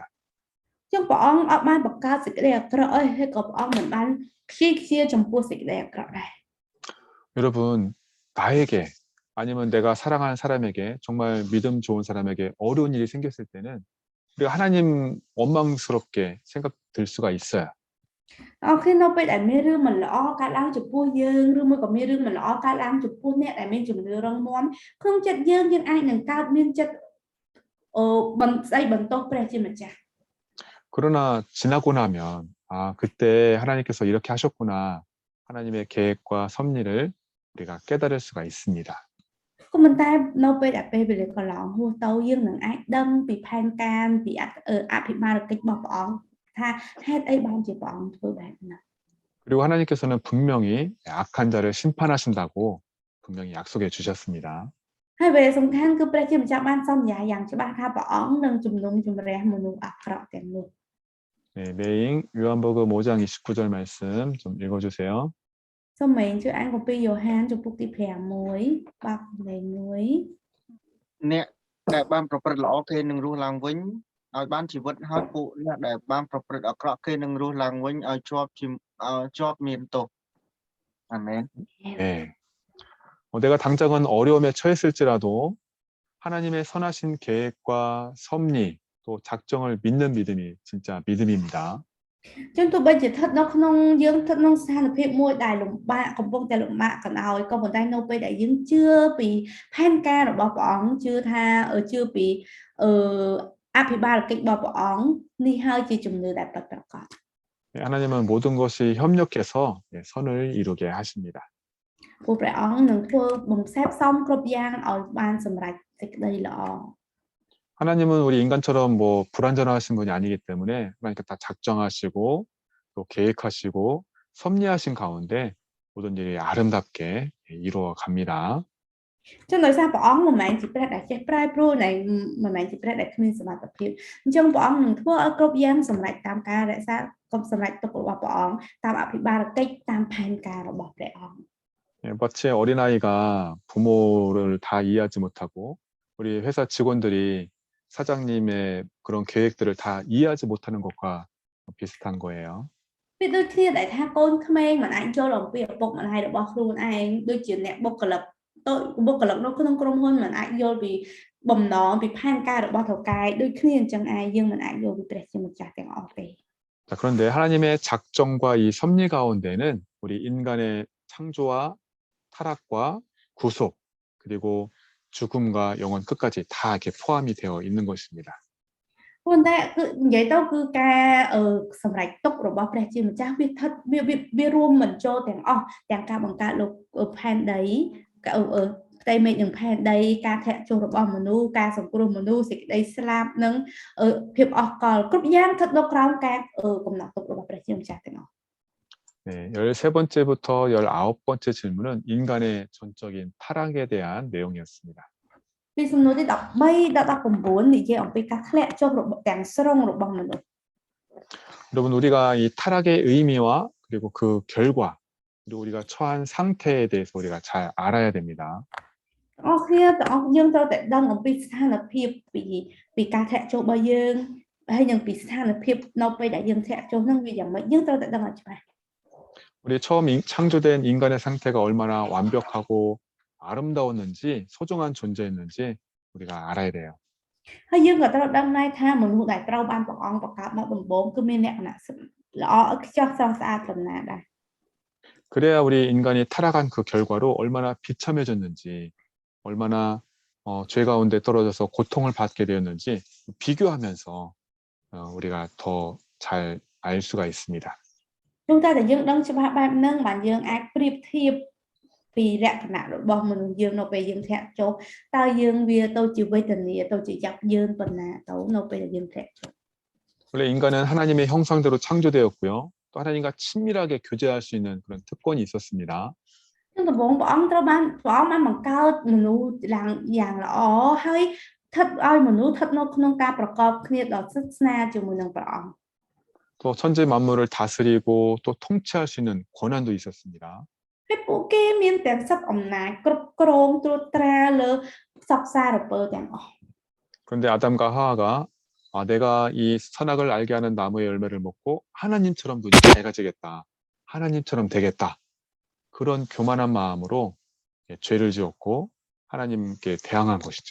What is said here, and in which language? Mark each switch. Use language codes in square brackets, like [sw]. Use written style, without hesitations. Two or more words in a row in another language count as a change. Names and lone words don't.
[km] ចឹងព្រះអង្គអត់បានបង្កើតសេចក្តីអាក្រក់អីហើយក៏ព្រះអង្គមិនបានព្យាយាចំពោះសេចក្តីអាក្រក់ដែរ [ko] 여러분 나에게 아니면 내가 사랑하는 사람에게 정말 믿음 좋은 사람에게 어려운 일이 생겼을 때는 우리가 하나님 원망스럽게 생각될 수가 있어요. [km] អូខេនៅពេលដែលមានរឿងមិនល្អកើតឡើងចំពោះយើងឬមួយក៏មានរឿងមិនល្អកើតឡើងចំពោះអ្នកដែលមានជំនឿរឹងមាំក្នុងចិត្តយើងអាចនឹងកើតមានចិត្តបន្ស្ដីបន្ទោសព្រះជាម្ចាស់ [ko] 그러나 지나고 나면 그때 하나님께서 이렇게 하셨구나. 하나님의 계획과 섭리를 우리가 깨달을 수가 있습니다. [km] ក៏ប៉ុន្តែនៅពេលដែលពេលវេលាកន្លងហួសទៅយើងនឹងអាចដឹងពីផែនការពីអភិបាលកិច្ចរបស់ព្រះអង្គថាហេតុអីបានជាព្រះអង្គធ្វើបែបហ្នឹង [ko] 그리고 하나님께서는 분명히 악한 자를 심판하신다고 분명히 약속해 주셨습니다. [km] ហើយវាសំខាន់គឺព្រះជាម្ចាស់បានសន្យាយ៉ាងច្បាស់ថាព្រះអង្គនឹងជំនុំជម្រះមនុស្សអាក្រក់ទាំងនោះ [ko] 네, 메인 요한복음 5장 29절 말씀 좀 읽어주세요. [km] សូមមេងជួយអានគម្ពីរយ៉ូហានជំពូកទី6បាប់លេខ1 អ្នកដែលបានប្រព្រឹត្តល្អគេនឹងរស់ឡើងវិញឲ្យបានជីវិតហើយពួកអ្នកដែលបានប្រព្រឹត្តអាក្រក់គេនឹងរស់ឡើងវិញឲ្យជាប់មានទោសអាមែន [ko] 네. 내가 당장은 어려움에 처했을지라도 하나님의 선하신 계획과 섭리 또 작정을 믿는 믿음이 진짜 믿음입니다. [km] ចឹងទោះបីជាស្ថិតនៅក្នុងយើងស្ថិតក្នុងស្ថានភាពមួយដែលលំបាកកំពុងតែលំបាកក៏ដោយក៏ប៉ុន្តែនៅពេលដែលយើងជឿពីផែនការរបស់ព្រះអង្គជឿពីអភិបាលកិច្ចរបស់ព្រះអង្គនេះហើយជាជំនឿដែលពិតប្រាកដ [ko] 하나님은 모든 것이 협력해서 선을 이루게 하십니다. [km] ពួកព្រះអង្គនឹងធ្វើបំសេបសំគ្រប់យ៉ាងឲ្យបានសម្រេចសេចក្តីល្អ [ko] 하나님은 우리 인간처럼 뭐 불완전하신 분이 아니기 때문에 그러니까 다 작정하시고 또 계획하시고 섭리하신 가운데 모든 일이 아름답게 이루어 갑니다. [km] ចឹងដោយសារព្រះអង្គមិនមែនជាព្រះដែលចេះប្រែប្រួលនៃមិនមែនជាព្រះដែលគ្មានសមត្ថភាពអញ្ចឹងព្រះអង្គនឹងធ្វើឲ្យគ្រប់យ៉ាងសម្រេចតាមការរក្សាកុំសម្រេចទុករបស់ព្រះអង្គតាមអភិបាលកិច្ចតាមផែនការរបស់ព្រះអង្គ [ko] 예, 마치 어린아이가 부모를 다 이해하지 못하고 우리 회사 직원들이 사장님의 그런 계획들을 다 이해하지 못하는 것과 비슷한 거예요. [km] វាដូចគ្នាដែលថាកូនក្មេងមិនអាចយល់អំពីឪពុកម្ដាយរបស់ខ្លួនឯងដូចជាអ្នកបុគ្គលិកតូចបុគ្គលិកនៅក្នុងក្រុមហ៊ុនមិនអាចយល់ពីបំណងពីផែនការរបស់ថៅកែដូចគ្នាអញ្ចឹងឯងយើងមិនអាចយល់ពីព្រះជាម្ចាស់ទាំងអស់ទេ [ko] 자, 그런데 하나님의 작정과 이 섭리 가운데는 우리 인간의 창조와 타락과 구속 그리고 죽음과 영원 끝까지 다 이렇게 포함이 되어 있는 것입니다. [km] ប៉ុន្តែគឺនិយាយទៅគឺការសម្រេចទុករបស់ព្រះជាម្ចាស់វាថិតវារួមបញ្ចូលទាំងអស់ទាំងការបង្កើតលោកផែនដីផ្ទៃមេឃនិងផែនដីការធាក់ចុះរបស់មនុស្សការសង្គ្រោះមនុស្សសេចក្តីស្លាប់និងភាពអស់កលគ្រប់យ៉ាងស្ថិតនៅក្រោមការកំណត់ទុករបស់ព្រះជាម្ចាស់ទាំងអស់ [ko] 네, 13번째부터 19번째 질문은 인간의 전적인 타락에 대한 내용이었습니다. [km] ពីសំណួរទី13ដល់19និយាយអំពីការធ្លាក់ចុះរបស់ទាំងស្រុងរបស់មនុស្ស [ko] 여러분 우리가 이 타락의 의미와 그리고 그 결과 그리고 우리가 처한 상태에 대해서 우리가 잘 알아야 됩니다. [km] អស់គ្នាទាំងអស់យើងត្រូវតែដឹងអំពីស្ថានភាពពីការធ្លាក់ចុះរបស់យើងហើយនឹងពីស្ថានភាពនៅពេលដែលយើងធ្លាក់ចុះហ្នឹងវាយ៉ាងម៉េចយើងត្រូវតែដឹងឲ្យច្បាស់ [ko] 우리 처음 창조된 인간의 상태가 얼마나 완벽하고 아름다웠는지 소중한 존재였는지 우리가 알아야 돼요. [km] ហើយយើងក៏ត្រូវដឹងដែរថាមនុស្សដែលត្រូវបានព្រះអង្គបង្កើតមកដំបូងគឺមានលក្ខណៈល្អឥតខ្ចោះស្រស់ស្អាតប៉ុណ្ណាដែរ [ko] 그래야 우리 인간이 타락한 그 결과로 얼마나 비참해졌는지 얼마나 죄 가운데 떨어져서 고통을 받게 되었는지 비교하면서 우리가 더 잘 알 수가 있습니다. [km] ព្រោះតែយើងដឹងច្បាស់បែបហ្នឹងបានយើងអាចប្រៀបធៀបពីលក្ខណៈរបស់មនុស្សយើងនៅពេលយើងធ្លាក់ចុះតើយើងវាទៅជាវេទនាទៅជាយ៉ាប់យ៉ឺនប៉ុណ្ណាទៅនៅពេលដែលយើងធ្លាក់ចុះ [ko] 원래 인간은 하나님의 형상대로 창조되었고요. 또 하나님과 친밀하게 교제할 수 있는 그런 특권이 있었습니다. [km] នឹងដំបូងព្រះអង្គបានបង្កើតមនុស្សយ៉ាងល្អហើយស្ថិតឲ្យមនុស្សស្ថិតនៅក្នុងការប្រកបគ្នាដ៏ស្និទ្ធស្នាលជាមួយនឹងព្រះអង្គ [ko] 또 천지 만물을 다스리고 또 통치할 수 있는 권한도 있었습니다. [km] ហើយពួកគេមានទាំងសិទ្ធិអំណាចគ្រប់គ្រងត្រួតត្រាលើសពសារពើទាំងអស់ [ko] 그런데 아담과 하와가 내가 이 선악을 알게 하는 나무의 열매를 먹고 하나님처럼 눈이 밝아지겠다. 하나님처럼 되겠다. 그런 교만한 마음으로 죄를 지었고 하나님께 대항한 것이죠.